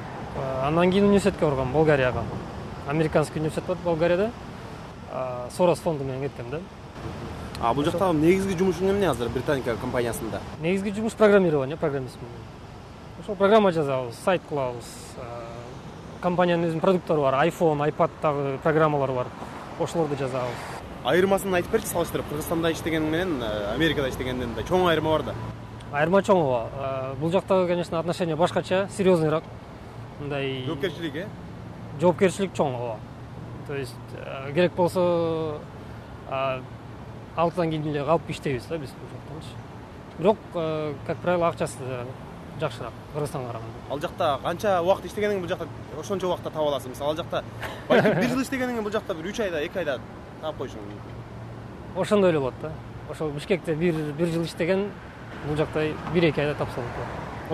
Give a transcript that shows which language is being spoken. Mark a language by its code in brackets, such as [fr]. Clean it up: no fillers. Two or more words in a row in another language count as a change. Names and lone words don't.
[ky] Андан кийин университетке баргам, Болгарияга. [ru] Американский университет [ky] бар Болгарияда. Сорос фонду менен кеттим да. Бул жакта негизги жумушуң эмне азыр Британика компаниясында? Негизги жумуш программирование, программистмин. Ошол программа жазабыз, сайт кылабыз. Компаниянын өзүнүн продукттары бар, iPhone, iPad'тагы программалар бар. Ошолорду жазабыз. Айырмасын айтып берчи, салыштырып. Кыргызстанда иштегениң менен Америкада иштегенден да чоң айырма бар да. Айырма чоң ооба. Бул жакта, конечно, отношение башкача, серьезныйраак. Мындай жоопкерчилик, жоопкерчилик чоң ооба. [ru] То есть [ky] керек болсо алтыдан кийин эле калып иштейбиз да биз бул жактанчы. Бирок, [ru] как правило, [ky] акчасы жакшыраак Кыргызстанга караганда. Ал жакта канча убакыт иштегениң бул жакта ошончо убакытта таап аласың. Мисалы, ал жакта балким 1 жыл иштегениң бул жакта бир 3 айда, 2 айда таап коюшуң мүмкүн. Ошондой эле болот да. Ошол Бишкекте 1 жыл иштеген, бул жакта 1-2 айда тапса болот.